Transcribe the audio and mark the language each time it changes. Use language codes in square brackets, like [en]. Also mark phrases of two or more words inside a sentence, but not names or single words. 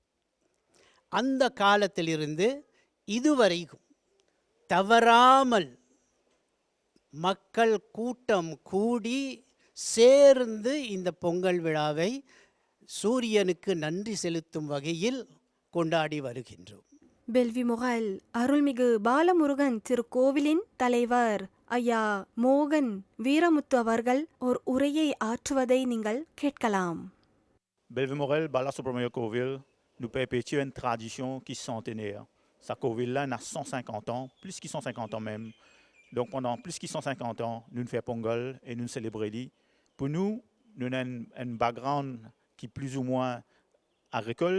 [ta] அந்த காலத்திலிருந்து இதுவரைக்கும் தவறாமல் மக்கள் கூட்டம் கூடி சேர்ந்து இந்த பொங்கல் விழாவை சூரியனுக்கு நன்றி செலுத்தும் வகையில் கொண்டாடி வருகின்றோம். பெல்வி முகல் அருள்மிகு பாலமுருகன் திருக்கோவிலின் தலைவர் ஐயா மோகன் வீரமுத்து அவர்கள் ஒரு உரையை ஆற்றுவதை நீங்கள் கேட்கலாம். [fr] Bellevue Morel, Balasubramaniar Kovil, nous perpétuons une tradition qui est centenaire. Sa Kovil-là a 150 ans, plus que 150 ans même. Donc pendant plus que 150 ans, nous faisons Pongal et nous célébrons. Pour nous, nous avons un background qui est plus ou moins agricole.